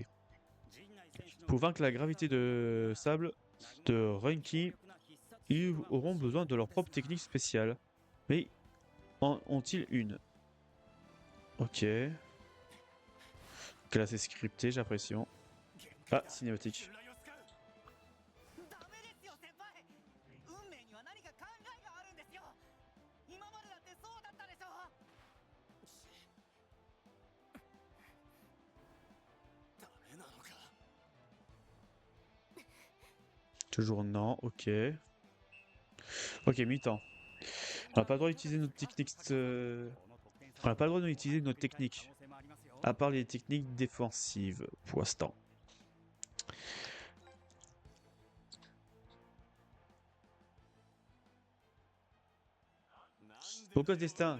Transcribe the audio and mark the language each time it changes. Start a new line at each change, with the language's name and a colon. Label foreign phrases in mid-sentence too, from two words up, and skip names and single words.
French: Pour vaincre la gravité de sable de Renki, ils auront besoin de leur propre technique spéciale. Mais en ont-ils une? Ok. Classé scripté, j'ai l'impression. Ah, cinématique.
Japanese: ダメですよ先輩。運命には何か考えがあるんですよ。今までだってそうだったでしょ。ダメなのか。
French: Toujours non, ok. Ok, mi-temps. On n'a pas le droit d'utiliser notre technique. On n'a pas le droit d'utiliser notre technique. À part les techniques défensives, pour l'instant. Pourquoi ce destin?